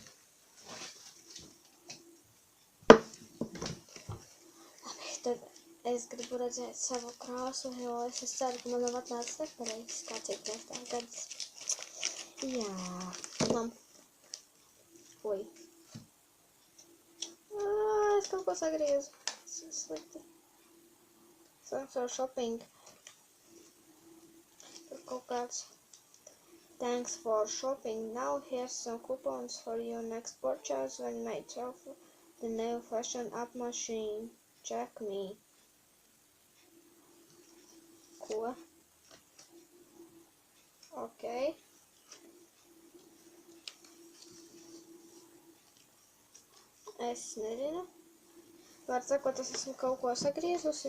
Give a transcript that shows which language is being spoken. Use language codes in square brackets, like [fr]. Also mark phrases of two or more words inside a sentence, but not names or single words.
[lv] Labi, tad es gribu redzēt savu krāsu, jo es ceru, ka man nav atnācis nepareizs kā citreiz tā gads. Jā, Oi. Es kaut ko sagriezu. Tas ir slikti. [en] Thanks for shopping. [lv] Tur kaut kāds. [en] Thanks for shopping. Now here's some coupons for your next purchase when made through the new fashion up machine. Check me. [lv] Ko? Ok. Es nezinu. Var sakot, es esmu kaut ko sagriezusi.